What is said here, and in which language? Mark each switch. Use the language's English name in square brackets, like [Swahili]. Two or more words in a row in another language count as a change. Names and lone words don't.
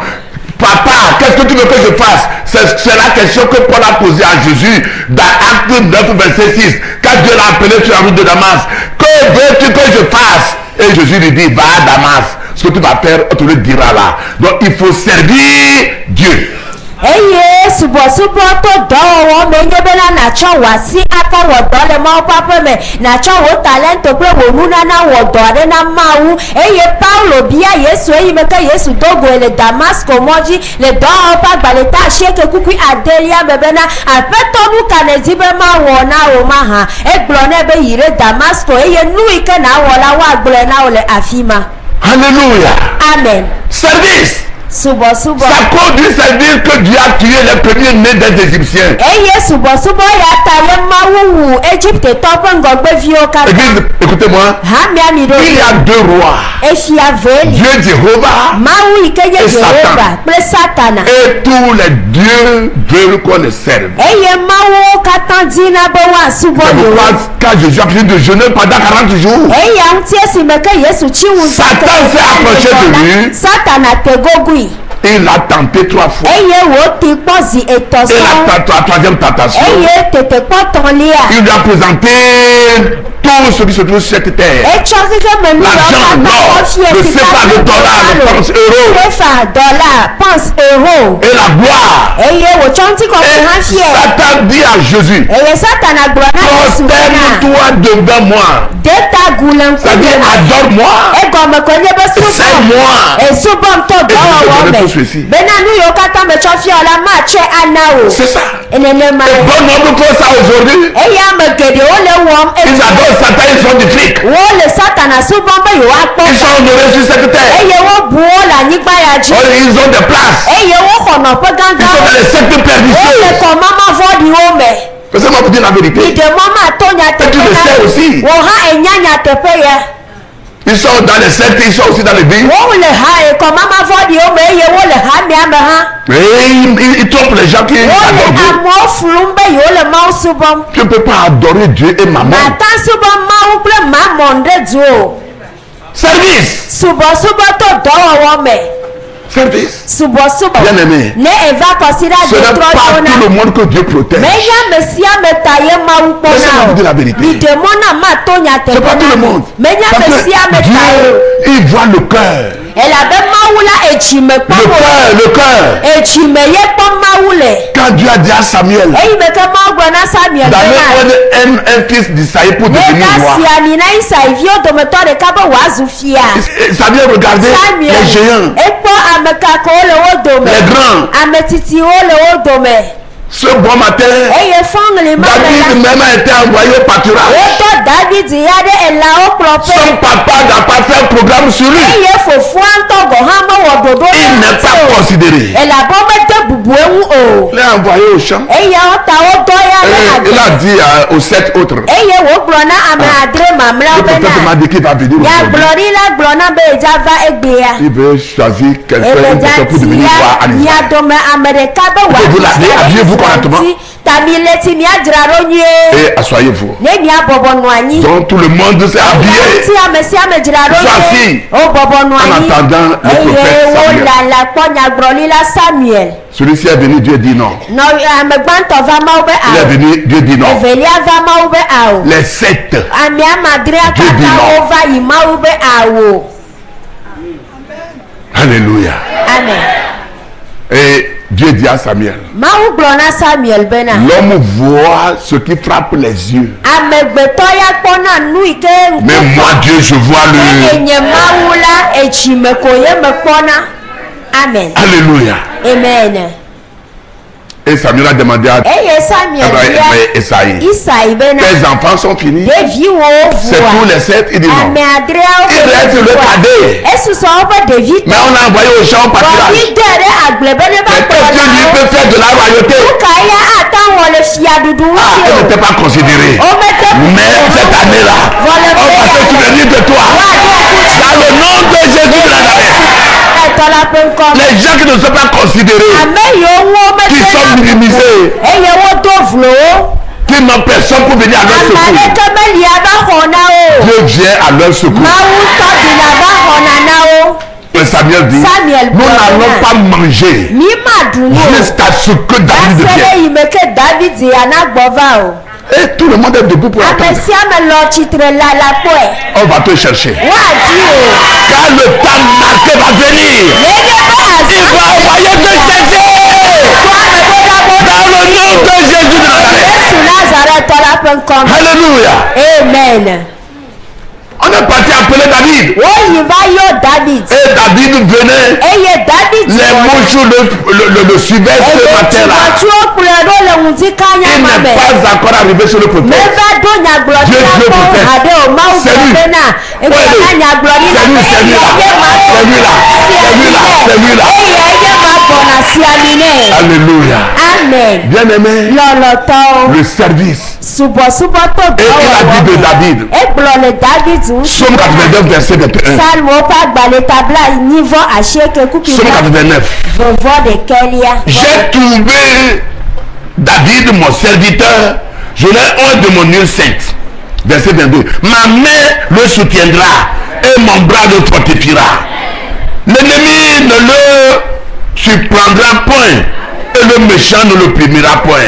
[French] Papa, qu'est-ce que tu veux que je fasse? C'est la question que Paul a posée à Jésus dans Acte 9, verset 6. Quand Dieu l'a appelé sur la route de Damas. Que veux-tu que je fasse? Et Jésus lui dit, va à Damas. Ce que tu vas faire, on te le dira là. Donc il faut servir Dieu. [Ewe] subɔsubɔ to dɔwɔwɔ me nye bena natsɔ wasi aka wɔ dɔ le Mawu ƒe aƒe me, natsɔ wò talento kple wò nunana wɔ dɔ aɖe na Mawu. Eye Paulo bia Yesu eyi me ke Yesu do goe le Damasko mɔdzi le dɔwɔƒe agbalẽ ta asieke kukui adelia me bena aƒetɔ nu ka nedi be mawɔ na wò mahã. Egblɔ nɛ be yi ɖe Damasko eye nu yi ke nawɔ la woagblɔe na wò le afi ma. [French] Alléluia. Amen. Service. [Ewe] Subɔsubɔ. [French] Ça conduit, ça veut dire que Dieu a tué les premiers-nés des Égyptiens. [Ewe] Eye subɔsubɔ ya ta ye Mawu wu Égypte tɔ ƒe ŋgɔgbeviwo katã. [French] Église, écoutez-moi. [Ewe] Hamiami ɖo. [French] Il y a deux rois. [Ewe] Efia veli. [French] Dieu Jéhovah. [Ewe] Mawu yi ke nye Jehova kple Satana. [French] Et tous les dieux veulent qu'on les serve. [Ewe] Eye Mawu katã dina be woasubɔ [French] C'est [Ewe] yewo. [French] pourquoi quand Jésus a fini de jeûner pendant 40 jours, [Ewe] Eya ŋuti esi me ke Yesu tsi wu [French] Satan s'est approché de lui. [Ewe] Satana te gogui. [French] il l'a tenté 3 fois. [Ewe] Eye wòti kpɔ zi etɔ̃ [French] Et [Ewe] sɔŋ. [French] la troisième tentation, [Ewe] Eye tete kpɔ tɔ̃lia. [French] il lui a présenté tout ce qui se trouve sur cette terre. [Ewe] Etsɔ xexe me nu [French] L'argent, l'or, le CFA, le dollar, le pounds, euro. CFA, dollar, pounds, euro. Et la gloire. [Ewe] Eye wòtsɔ ŋutikɔkɔe hã [French] Et [Ewe] fiɛ. [French] Satan dit à Jésus, [Ewe] Eye Satana gblɔ na Yesu bena. [French] prosterne-toi devant moi. [Ewe] Deta gu le [French] C'est-à-dire, [Ewe] ŋkume. [French] adore-moi. [Ewe] Egɔme ko nye be subɔm. [French] C'est-moi. [Ewe] Esubɔm to dɔwɔwɔ me. [French] Et je te donnerai tout ceci. [Ewe] Bena nu yiwo katã metsɔ fiɔ la matsɔe ana o. [French] C'est ça. [Ewe] Nenema. [French] Et bon nombre font ça aujourd'hui. [Ewe] Eye ame geɖewo le wɔm. [French] Ils adorent Satan, ils sont du fric. [Ewe] Wole Satana subɔm be yewoakpɔ. [French] Ils sont honorés sur cette terre. [Ewe] Eye wobu wo le anyigba ya dzi. [French] Oh, ils ont des places. [Ewe] Eye woxɔ nɔƒe [French] Ils sont dans [Ewe] gãgãwo. [French] les sectes [Ewe] Wole [French] pernicieuses. [Ewe] kɔmama vɔɖiwo me. [French] Laissez-moi vous dire la vérité. [Ewe] Ɖeɖemɔ mato nyateƒe [French] tu le sais aussi. [Ewe] Wò hã enya nyateƒe ya. [French] Ils sont dans les sectes, ils sont aussi dans l'église. [Ewe] Wole ha kɔmama vɔɖiwo me eye wole ha miame hã. [French] Et ils trompent les gens qui [Ewe] Wole [French] adorent Dieu. [Ewe] amewo flum be yewo le Mawu subɔm. [French] Tu ne peux pas adorer Dieu et maman. [Ewe] Mata subɔ Mawu kple mamɔ ɖe du o. [French] Service. [Ewe] Subɔsubɔ to dɔwɔwɔ me. [French] Service. [Ewe] Subɔsubɔ. [French] Bien aimé. [Ewe] Ne eva kɔsi ɖe [French] Ce n'est [Ewe] adetrɔ [French] pas [Ewe] yona. [French] tout le monde que Dieu protège. [Ewe] Meya me sia me ta ye Mawu [French] Laissez-moi vous dire la [Ewe] kpɔna o. [French] vérité. [Ewe] Ɖiɖemɔ na mato [French] C'est pas tout le [Ewe] nyateƒe [French] monde. [Ewe] na. Menya [French] Parce [Ewe] me [French] que [Ewe] sia me ta ye. [French] Dieu, il voit le cœur. [Ewe] Elabe Mawu la edzime [French] Le [Ewe] kpɔm o. [French] cœur, le cœur. [Ewe] Edzime ye kpɔm Mawu le. [French] Quand Dieu a dit à Samuel, [Ewe] Eyi me ke Mawu gblɔ na Samuel bena. [French] un fils d'Isaïe pour devenir [Ewe] Mena [French] roi. [Ewe] siami na Isaiviwo dometɔ ɖeka be wòazu fia. [French] Samuel regardait Samuel les géants, [Ewe] ekpɔ ame kakewo le wo dome. [French] les grands. [Ewe] Ame tsitsiwo le wo dome. [French] Ce bon matin, [Ewe] Eye fɔŋli ma me David la. [French] même a été envoyé au pâturage. [Ewe] Wotɔ David ya ɖe elawo kplɔƒe. [French] Son papa n'a pas fait un programme sur lui. [Ewe] Eye fofoa ŋutɔ gɔ hã mewɔ ɖoɖo [French] Il n'est pas considéré. [Ewe] Elabɔ mede bubu eŋu o. [French] Il est envoyé au champ. [Ewe] Eyawo ta wodɔ ya [French] Et [Ewe] ɖe [French] il a [Ewe] agbe. [French] dit aux 7 autres, [Ewe] Eye wogblɔ na ame adre [French] le [Ewe] mamlɛwo [French] prophète m'a [Ewe] bena. [French] dit qu'il va venir aujourd'hui. [Ewe] Nyagblɔɖila gblɔ na be edza va egbea. [French] Il veut choisir quelqu'un une [Ewe] Ebedza [French] personne pour devenir roi à [Ewe] tia mia [French] l'Israël. [Ewe] dome ame ɖeka be [French] Vous l'avez, habillez-vous correctement. [Ewe] Tami le ti miadzra ɖo nyuie. [French] Et asseyez-vous. [Ewe] Ne miabɔbɔ nɔ anyi. [French] Donc tout le monde s'est habillé. [Ewe] Ti ame sia ame dzra ɖo [French] Sois [Ewe] nyuie. [French] assis. [Ewe] Wobɔbɔ nɔ [French] En [Ewe] anyi. [French] attendant le [Ewe] Eye [French] prophète Samuel. [Ewe] wolala kpɔ nyagblɔɖila Samuel. [French] Celui-ci est venu, Dieu dit non. [Ewe] Nɔ ame gbãtɔ va Mawu be [French] Il est [Ewe] awo. [French] venu, Dieu dit non. [Ewe] Evelia va Mawu be awo. [French] Les 7. [Ewe] Ame amadrea [French] Dieu dit [Ewe] katã [French] non. [Ewe] wova yi Mawu be awo. [French] Alléluia. Amen. Et Dieu dit à Samuel, [Ewe] Mawu gblɔ na Samuel bena. [French] l'homme voit ce qui frappe les yeux. [Ewe] Amegbetɔ ya kpɔna nu yi ke [French] Mais moi, Dieu, je vois le... [Ewe] enye Mawu la edzime ko ye me kpɔna. [French] Amen. Alléluia. Amen. Et Samuel a demandé à [Ewe] Eye Samuel bia [French] Esaïe, [Ewe] Isai bena. [French] tes enfants sont finis? [Ewe] Ɖeviwo [French] C'est tous [Ewe] vua. [French] les 7? Il dit non. [Ewe] Ame adreawo [French] Il reste le cadet. [Ewe] Esusɔ woƒe ɖevi [French] Mais on l'a envoyé au champ au pâturage. [Ewe] Bɔbi de ɖe agble be ne va [French] Mais qu'est-ce que lui [Ewe] kplɔ [French] peut faire de la royauté? [Ewe] Nuka ya ata wɔ le fiaɖuɖu [French] Ah, [Ewe] ŋuti [French] elle [Ewe] o. [French] n'était pas considérée. [Ewe] Womete [French] Mais cette année-là, on va se souvenir de toi. Dans le nom de Jésus de Nazareth. Les gens qui ne sont pas considérés, qui sont minimisés, [Ewe] eye wodo vlowo. [French] qui n'ont personne pour venir à leur [Ewe] Ame [French] secours, [Ewe] aɖeke meli ava xɔna o. [French] Dieu vient à leur secours. [Ewe] Mawu tɔ dina va xɔna na wo. [French] Et Samuel dit, Samuel nous n'allons pas manger [Ewe] Mi ma ɖu nu o. [French] jusqu'à ce que David [Ewe] Ase ɖe [French] vienne. [Ewe] yi me ke David ya na gbɔ va o. [French] Et tout le monde est debout pour [Ewe] Ame [French] attendre. [Ewe] sia me lɔ tsitre la kpɔe. [French] On va te chercher. [Ewe] Woadi o. [French] Quand le temps marqué va venir, [Ewe] Nenye be [French] il [Ewe] azã. [French] va envoyer te chercher. [Ewe] Tó ame ɖo ɖa bo ƒe ŋkɔ me. [French] Alléluia. Amen. On est parti appeler David. [Ewe] Woyi va yɔ David. [French] Et David venait. [Ewe] Eye David [French] Les mouches le suivaient ce matin-là. [Ewe] Tsuwo kplɔe ɖo le ŋuti kanya [French] Il [Ewe] ma [French] n'est [Ewe] me. [French] pas encore arrivé sur le prophète. [Ewe] Meva do nyagblɔɖila kɔ haɖe o Mawu gblɔ bena egblɔna nyagblɔɖila be eye ye ma gbɔna siami nɛ. [French] Alléluia. Amen. Bien-aimé, [Ewe] Lɔlɔtɔwo. [French] le service. [Ewe] Subɔsubɔtɔ [French] Et il a dit de David. [Ewe] Egblɔ le David ŋu. [French] Psaume 89, verset 21. [Ewe] Salmo ƒe agbalẽ tabla 9:asieke kuku [French] Psaume 89. [Ewe] vɔvɔ ɖekelia. [French] J'ai trouvé David, mon serviteur. Je l'ai un de mon Dieu sainte. Verset 22. Ma main le soutiendra et mon bras le fortifiera. L'ennemi ne le surprendra point et le méchant ne le primera point.